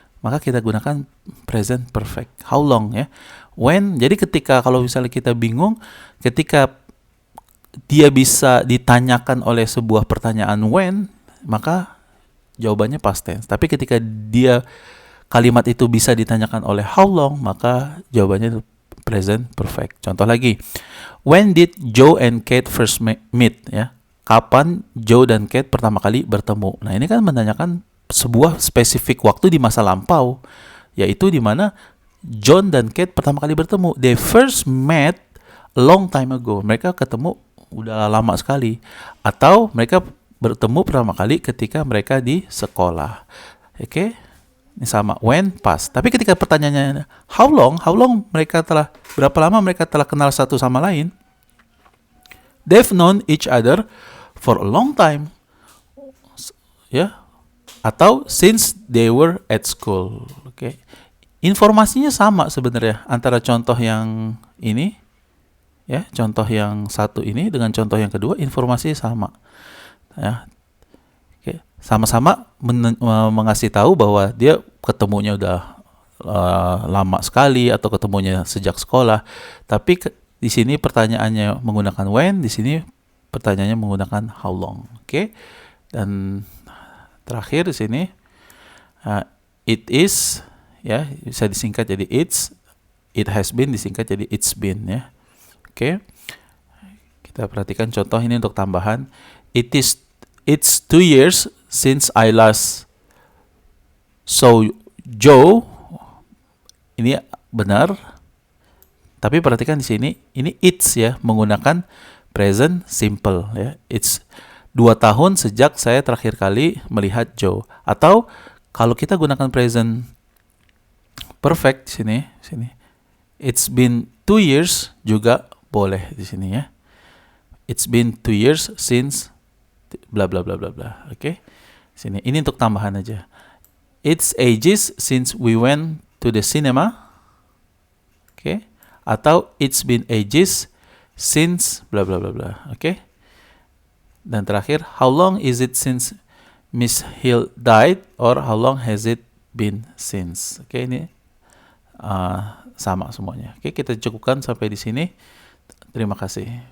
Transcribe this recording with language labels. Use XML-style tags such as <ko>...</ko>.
<id>Maka kita gunakan present perfect.</id> <en>How long,</en> <id>ya. When, jadi ketika kalau misalnya kita bingung, ketika dia bisa ditanyakan oleh sebuah pertanyaan when, maka jawabannya past tense. Tapi ketika kalimat itu bisa ditanyakan oleh how long, maka jawabannya present perfect. Contoh lagi,</id> <en>when did Joe and Kate first meet, ya?</en> <id>Kapan Joe dan Kate pertama kali bertemu? Nah, ini kan menanyakan sebuah spesifik waktu di masa lampau, yaitu di mana John dan Kate pertama kali bertemu.</id> <en>They first met a long time ago.</en> <id>Mereka ketemu udah lama sekali. Atau mereka bertemu pertama kali ketika mereka di sekolah. Oke? Ini sama, when, past. Tapi ketika pertanyaannya</id> <en>how long</en> <id>berapa lama mereka telah kenal satu sama lain?</id> <en>They've known each other for a long time. Ya. Atau since they were at school.</en> <id>Oke. Informasinya sama sebenarnya antara contoh yang ini, ya, contoh yang satu ini dengan contoh yang kedua, informasinya sama. Ya, oke, sama-sama mengasih tahu bahwa dia ketemunya udah lama sekali atau ketemunya sejak sekolah. Tapi di sini pertanyaannya menggunakan when, di sini pertanyaannya menggunakan how long. Oke, dan terakhir di sini it is, ya, bisa disingkat jadi it's,</id> <en>it has been</en> <id>disingkat jadi</id> <en>it's been,</en> <id>ya. Oke, kita perhatikan contoh ini untuk tambahan.</id> <en>It's 2 years since I last saw Joe.</en> <id>Ini benar. Tapi perhatikan di sini, ini it's ya, menggunakan present simple ya.</id> <en>It's</en> <id>2 tahun sejak saya terakhir kali melihat Joe. Atau kalau kita gunakan present perfect di sini.</id> <en>It's been 2 years</en> <id>juga boleh di sini ya.</id> <en>It's been 2 years since bla bla bla bla bla.</en> <id>Oke. Sini. Ini untuk tambahan aja.</id> <en>It's ages since we went to the cinema. Oke. Atau it's been ages since bla bla bla bla. Oke.</en> <id>Dan terakhir,</id> <en>how long is it since Miss Hill died, or how long has it been since?</en> <id>Oke, ini sama semuanya. Oke, kita cukupkan sampai di sini. Terima kasih.</id>